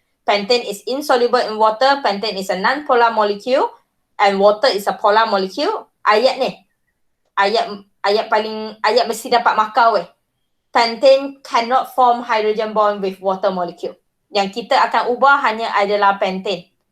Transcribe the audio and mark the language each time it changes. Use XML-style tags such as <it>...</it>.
<en>Pentane is insoluble in water. Pentane is a non-polar molecule. And water is a polar molecule.</en> <ms>Ayat ni. Ayat mesti dapat markah weh.</ms> <en>Pentane cannot form hydrogen bond with water molecule.</en> <ms>Yang kita akan ubah hanya adalah pentane.</ms>